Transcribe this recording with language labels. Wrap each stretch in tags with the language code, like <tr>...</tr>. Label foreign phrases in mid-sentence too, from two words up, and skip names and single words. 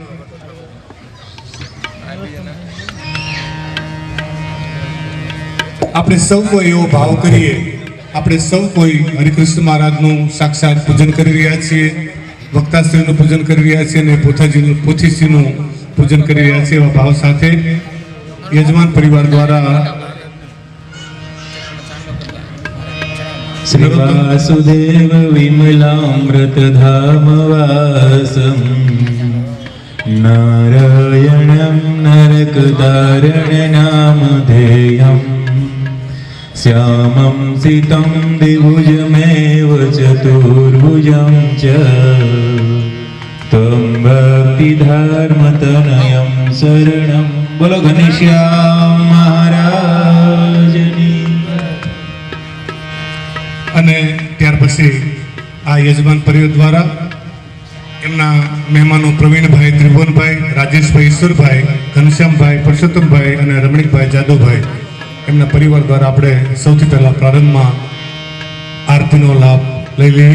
<gu>આપણે સૌ કોઈ એવો ભાવ કરીએ, આપણે સૌ કોઈ હરિકૃષ્ણ મહારાજનું સાક્ષાત પૂજન કરી રહ્યા છીએ, વક્તાશ્રીનું પૂજન કરી રહ્યા છીએ અને પોથીશ્રીનું પૂજન કરી રહ્યા છીએ. એવા ભાવ સાથે યજમાન પરિવાર દ્વારા</gu> <sa>श्री वासुदेव विमलामृतधामवासं नारायणं नरकदारणनामधेयं श्यामं सितं द्विभुजमेव चतुर्भुजं च तं भक्तिधर्मतनयं शरणं।</sa> <gu>બોલો ઘનશ્યામ મહારાજની। અને ત્યાર પછી આ યજમાન પરિવાર દ્વારા એમના મહેમાનો પ્રવીણભાઈ, ત્રિભુવનભાઈ, રાજેશભાઈ, ઈશ્વરભાઈ, ઘનશ્યામભાઈ, પરસોત્તમભાઈ અને રમણીકભાઈ, જાદવભાઈ એમના પરિવાર દ્વારા આપણે સૌથી પહેલા પ્રારંભમાં આરતીનો લાભ લઈ લઈએ.</gu>